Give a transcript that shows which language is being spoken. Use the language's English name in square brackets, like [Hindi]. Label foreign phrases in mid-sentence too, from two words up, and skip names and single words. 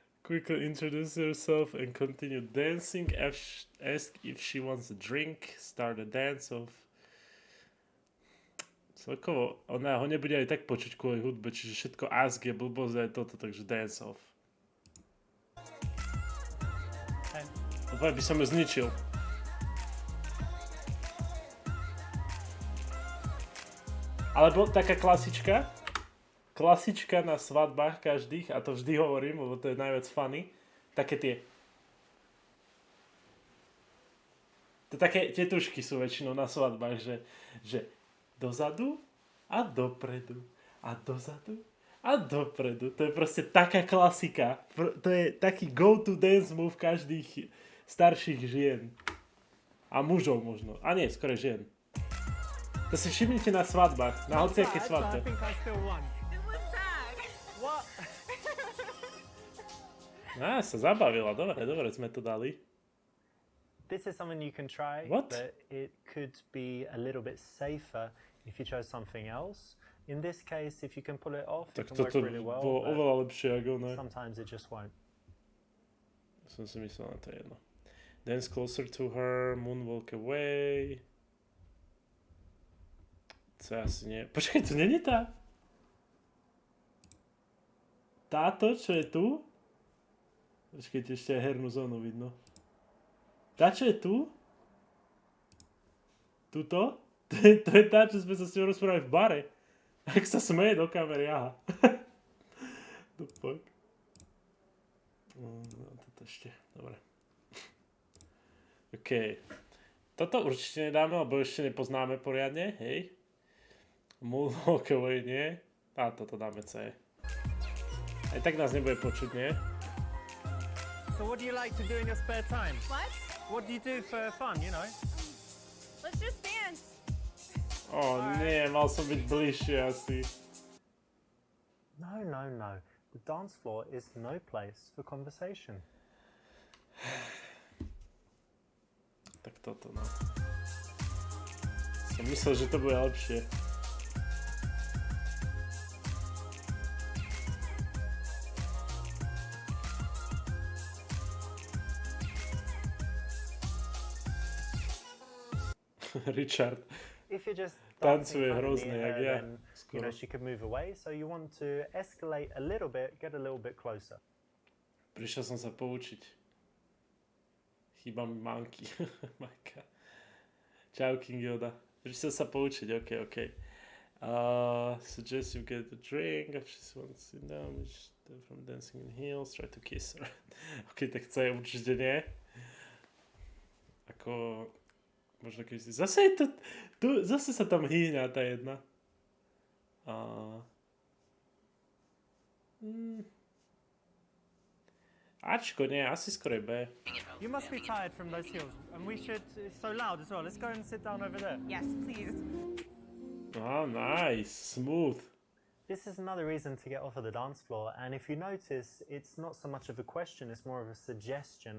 [English] Quickly introduce herself and continue dancing. Ask if she wants a drink. Start a dance off. [Slovak] Celkovo, ona ho nebude aj tak počuť kvôli hudbe, čiže všetko ask je blbosť aj toto, takže [English] dance off. [Slovak] Úplne by som ju zničil. Alebo taká klasička na svadbách každých, a to vždy hovorím, lebo to je najviac funny, také tie. To také tetušky sú väčšinou na svadbách, že dozadu a dopredu a dozadu a dopredu. To je proste taká klasika. To je taký [English] go-to dance move [Slovak] každých starších žien. A mužov možno. A nie, skôr žien. To si všimnite na svadbách, na hociaké svadbe. Sa zabavila, dobre sme to dali. [English] This is something you can try, What? but it could be a little bit safer if you chose something else. In this case, if you can pull it off, [Slovak] Tak [English] it can work [Slovak] toto [English] really well, [Slovak] bolo [English] but [Slovak] oveľa lepšie ako ne. [English] sometimes it just won't. [Slovak] Som si myslel na to jedno. [English] Dance closer to her, moonwalk away. [Slovak] Co asi nie. Počkaj, to není tá? Táto, čo je tu? Počkajte, ešte aj hernú zónu vidno. Tá, čo je tu? Tuto? To je tá, čo sme sa s ňou rozprávali v bare. Ak sa smeje do kamery, aha. [English] The fuck? No, [Slovak] toto ešte, dobre. [English] OK. [Slovak] Toto určite nedáme, lebo ešte nepoznáme poriadne, hej. [English] Moonwalk away [Slovak] nie. A toto dáme C. Aj tak nás nebude počuť, nie? [English] So what do you like to do in your spare time? What? What do you do for fun, you know? Let's just dance. [Slovak] Nie, mal som byť bližšie asi. No. [English] The dance floor is no place for conversation. [Slovak] Tak toto, no. Som myslel, že to bude lepšie. Richard [English] If you're just [Slovak] tancuje [English] dancing [Slovak] hrozne, [English] near [Slovak] jak [English] her, [Slovak] ja. [English] then you know she could move away. So you want to escalate a little bit, get a little bit closer. [Slovak] Prišiel som sa poučiť. Chýba mi manky. Majka. Čau, King Yoda. Prišiel sa poučiť, [English] OK. Suggest you get a drink if she wants to sit down from dancing in heels, try to kiss her. [Slovak] OK, tak chce určite nie. Ako... Možno keď si... Zase je to... Zase sa tam hýňa tá jedna. Ačko, nie, asi skôr B. [English] You must be tired from those heels, and we should. It's so loud as well. Let's go and sit down over there. Yes, please. Oh, nice. Smooth. This is another reason to get off of the dance floor, and if you notice, it's not so much of a question, it's more of a suggestion.